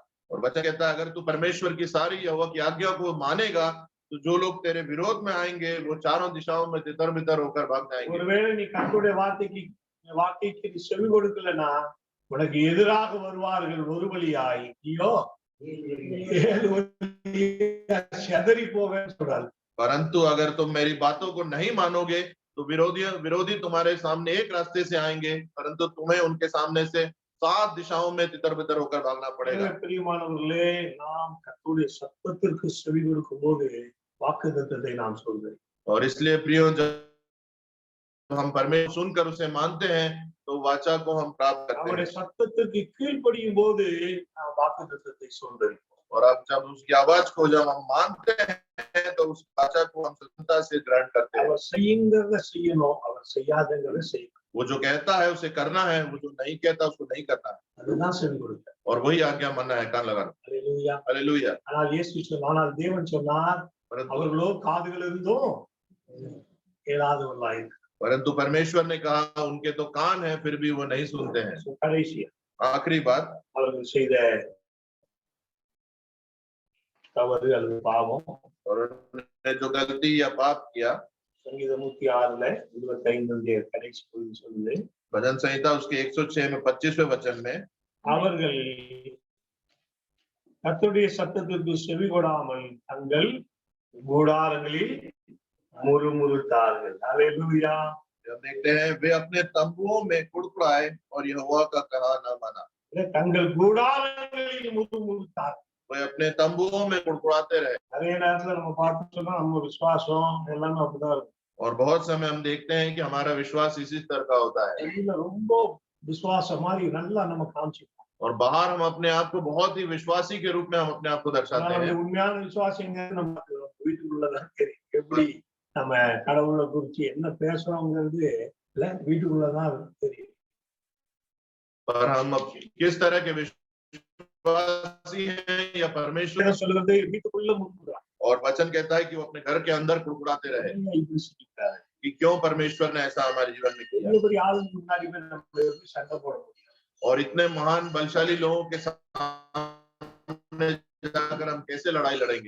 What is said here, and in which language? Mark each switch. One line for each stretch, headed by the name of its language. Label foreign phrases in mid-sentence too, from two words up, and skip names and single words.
Hindi: और वचन कहता है, अगर तू परमेश्वर की सारी यहोवा की आज्ञा को मानेगा तो जो लोग तेरे विरोध में आएंगे वो चारों दिशाओं में तितर बितर होकर भाग जाएंगे।
Tamil: ஒருவேளை நீ கர்த்தருடைய வார்த்தைக்கு நீ செவி கொடுக்கலனா உனக்கு எதிராக வருவார்கள் ஒரு வழியாய், ஐயோ 7 வழியாய் சிதறி போவேன்னு சொல்றாரு.
Hindi: परंतु अगर तुम मेरी बातों को नहीं मानोगे तो विरोधी तुम्हारे सामने एक रास्ते से आएंगे, परंतु तुम्हें उनके सामने से 7 दिशाओं में तितर बितर होकर भागना पड़ेगा।
Tamil: பிரியமானவர்களே, நாம் கர்த்தருடைய சத்தத்திற்கு செவி கொடுக்கும்போது வாக்குத்தத்தத்தை நாம் சொல்கிறோம்.
Hindi: और इसलिए प्रियो, जब हम परमेश्वर सुनकर उसे मानते हैं तो वाचा को हम प्राप्त करते
Tamil: அவருடைய
Hindi: हैं।
Tamil: சத்தத்திற்கு கீழ்ப்படியும் போது நாம் வாக்குத்தத்தத்தை சொல்கிறோம்.
Hindi: और अब जब उसकी आवाज को जब हम मानते हैं तो उस वाचा को हम स्वतंत्रता से ग्रहण करते हैं।
Tamil: அவர் செய்யுங்கிறத செய்யணும், அவர் செய்யாதங்கிறத செய்யணும்.
Hindi: वो जो कहता है उसे करना है, वो जो नहीं कहता उसको नहीं करना है,
Tamil: அதுதான் செவி கொடுக்க.
Hindi: और वही आज्ञा मानना है, कान लगाना।
Tamil: அல்லேலூயா.
Hindi: हालेलुया।
Tamil: ஆனால் இயேசு சொன்னார், தேவன் சொன்னார், அவர்களோ காதுகள் இருந்தும் கேளாதவர்களாய்.
Hindi: परंतु परमेश्वर ने कहा उनके तो कान है फिर भी वो नहीं सुनते हैं।
Tamil: கடைசியா
Hindi: आखिरी बात,
Tamil: அவர்கள் செய்த தவறு அல்லது பாவம்,
Hindi: और उन्होंने जो गलती या पाप किया,
Tamil: சங்கீதம் 106:25 கடைசி பகுதி சொல்லுது,
Hindi: भजन संहिता उसके 106 में 25वें वचन में,
Tamil: அவர்கள் கர்த்தருடைய சத்தத்திற்கு செவி கொடாமல் தங்கள் கூடாரங்களில் முறுமுறுத்தார்கள். அல்லேலூயா.
Hindi: हम देखते हैं वे अपने तंबुओं में कुड़कुड़ाए और यहोवा का कहा न माना।
Tamil: தங்கள் கூடாரங்களில் முறுமுறுத்தார்கள்.
Hindi: वे अपने तंबुओं में कुड़कुड़ाते रहे।
Tamil: நிறைய நேரத்துல நம்ம பார்த்து சொன்னா நம்ம விசுவாசம் எல்லாமே அப்படிதான் இருக்கும்.
Hindi: और बहुत समय हम देखते हैं कि हमारा विश्वास इसी स्तर का होता है,
Tamil: இதுல ரொம்ப விசுவாசம் மாதிரி நல்லா நம்ம காமிச்சிப்போம்.
Hindi: और बाहर हम अपने आप को बहुत ही विश्वासी के रूप में हम अपने आप को दर्शाते हैं।
Tamil: உண்மையான விசுவாசம் எங்க நம்ம வீட்டுக்குள்ளதான் தெரியும். எப்படி நம்ம கடவுளை குறிச்சு என்ன பேசுறோங்கிறது இல்ல வீட்டுக்குள்ளதான் தெரியும்.
Hindi: पर हम किस तरह के विश्वासी हैं या परमेश्वर,
Tamil: சொல்லுறது வீட்டுக்குள்ள முறுமுறுறாங்க.
Hindi: और वचन कहता है कि वो अपने घर के अंदर कुड़कुड़ाते रहे
Tamil: இப்படி சொல்லிட்டாரு.
Hindi: कि क्यों परमेश्वर ने ऐसा हमारे जीवन में किया,
Tamil: இவ்வளவு பெரிய ஆளுங்க முன்னாடி போய் நம்ம எப்படி சண்டை போட முடியும்?
Hindi: और इतने महान बलशाली लोगों के सामने जाकर हम कैसे लड़ाई लड़ेंगे।